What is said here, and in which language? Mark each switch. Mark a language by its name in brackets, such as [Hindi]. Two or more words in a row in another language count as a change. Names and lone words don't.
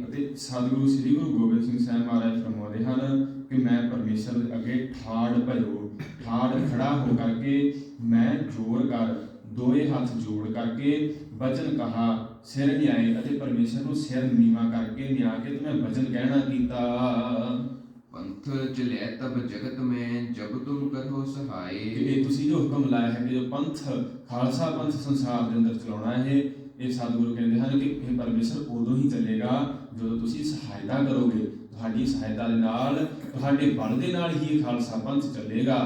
[Punjabi] ਅਤੇ ਸਤਿਗੁਰੂ ਸ੍ਰੀ ਗੁਰੂ ਗੋਬਿੰਦ ਸਿੰਘ ਸਾਹਿਬ ਮਹਾਰਾਜ ਫਰਮਾਉਂਦੇ ਹਨ ਕਿ ਮੈਂ ਪਰਮੇਸ਼ਰ ਦੇ ਅੱਗੇ ਠਾੜ ਭਇਓ, ਠਾੜ ਖੜਾ ਹੋ ਕਰਕੇ ਮੈਂ ਜੋਰ ਕਰ, ਦੋਏ ਹੱਥ ਜੋੜ ਕਰਕੇ ਬਚਨ ਕਹਾ ਸਿਰ ਨਿਆਏ, ਅਤੇ ਪਰਮੇਸ਼ਰ ਨੂੰ ਸਿਰ ਨੀਵਾਂ ਕਰਕੇ ਨਿਆ ਕੇ ਤੇ ਮੈਂ ਬਚਨ ਕਹਿਣਾ ਕੀਤਾ। [Braj] पंथ चले तब जगत में जब तुम करो ਕਿ सहाय। [Punjabi] ਇਹ ਤੁਸੀਂ ਜੋ ਹੁਕਮ ਲਾਇਆ ਹੈ ਕਿ ਜੋ ਪੰਥ ਖਾਲਸਾ ਪੰਥ ਸੰਸਾਰ ਦੇ ਅੰਦਰ ਚਲਾਉਣਾ ਹੈ, ਇਹ ਸਤਿਗੁਰੂ ਕਹਿੰਦੇ ਹਨ ਕਿ ਇਹ ਪਰਮੇਸ਼ਰ ਉਦੋਂ ਹੀ ਚੱਲੇਗਾ ਜਦੋਂ ਤੁਸੀਂ ਸਹਾਇਤਾ ਕਰੋਗੇ। ਤੁਹਾਡੀ ਸਹਾਇਤਾ ਦੇ ਨਾਲ, ਤੁਹਾਡੇ ਬਲ ਦੇ ਨਾਲ ਹੀ ਇਹ ਖਾਲਸਾ ਪੰਥ ਚੱਲੇਗਾ।